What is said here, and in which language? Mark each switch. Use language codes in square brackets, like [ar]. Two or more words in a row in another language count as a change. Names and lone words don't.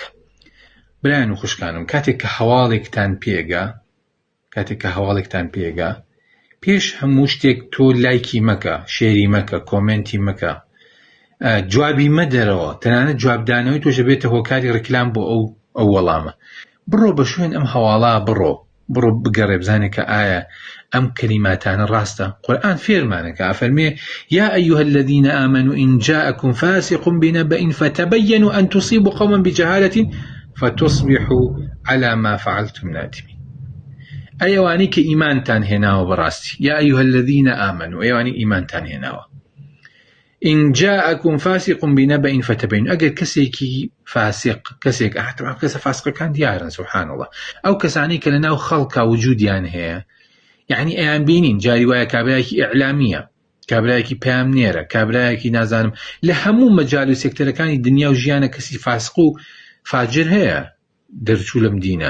[ckb] برایان و خوشکانم، کاتێک کە هەواڵێکتان پێگا پێش هەموو شتێک تۆ لایکی مەکە، شێری مەکە، کۆمنتی مەکە، جوابی مەدەرەوە، تەنانەت جوابدانەوەی تۆشە بێتە هۆکاری ڕکلام بۆ ئەو وەڵامە. بڕۆ بە شوێن ئەم هەواڵە، بڕۆ بگەڕێ بزانێ کە ئایا ئەم کەلیماتانە ڕاستە. قورئان فێرمانەکە، ئەفەرمێ [ar] یا ئەیها الذین آمنوا إن جاءكم فاسق بنبأ فتبينوا أن تصيبوا قوما بجهالة فتصبحوا على ما فعلتم نادمين. [ckb] ئەیەوانی کە ئیمانتان هێناوە بەڕاستی، [ar] یا ئەیها الذین آمنوا، [ckb] ئەیەوانی ئیمانتان هێناوە، [ar] إن جاءكم فاسق بنبأ فتبينوا، [ckb] ئەگەر کەسێکی فاسق، کەسێک کەسە فاسقەکان دیارن [ar] سبحان الله، [ckb] ئەو کەسانی کە لەناو خەڵکا وجودیان هەیە، یعنی ئەیان بینین جاری وایە کابرایەکی ئیعلامیە، کابرایەکی پەیامنێرە، کابرایەکی نازانم لە هەموو مەجال و سێکتەرەکانی دنیا و ژیانە کەسی فاسق و فاجر هەیە دەرچوو لەم دینە.